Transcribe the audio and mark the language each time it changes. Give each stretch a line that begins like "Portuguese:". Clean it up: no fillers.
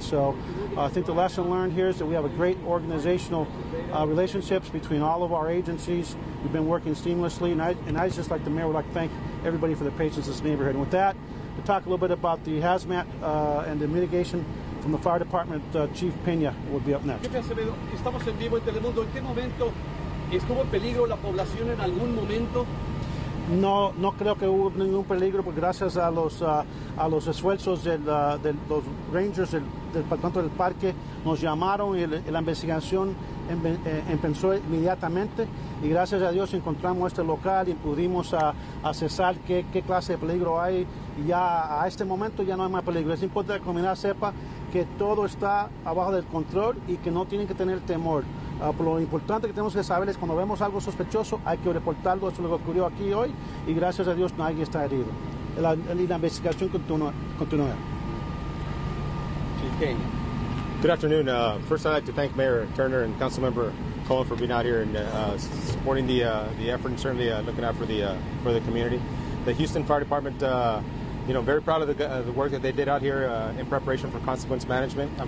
English: So I think the lesson learned here is that we have a great organizational relationships between all of our agencies. We've been working seamlessly, and I just like the mayor would like to thank everybody for their patience in this neighborhood. And with that, to talk a little bit about the hazmat and the mitigation from the fire department, Chief Pena will be up next.
Spanish: Jefe Acevedo, estamos en vivo en Telemundo. ¿En qué momento estuvo en peligro la población en algún momento? No creo que hubo ningún peligro, porque gracias a los esfuerzos de los rangers del departamento del parque nos llamaron y la investigación empezó inmediatamente, y gracias a Dios encontramos este local y pudimos accesar qué clase de peligro hay, y ya a este momento ya no hay más peligro. Es importante que la comunidad sepa que todo está abajo del control y que no tienen que tener temor. Lo importante que tenemos que saber es cuando vemos algo sospechoso hay que reportarlo. Esto es lo que ocurrió aquí hoy, y gracias a Dios nadie está herido. la investigación continúa.
English: Chief Peña. Good afternoon. First, I'd like to thank Mayor Turner and Councilmember Cohen for being out here and supporting the effort and certainly looking out for the community. The Houston Fire Department, very proud of the work that they did out here in preparation for consequence management.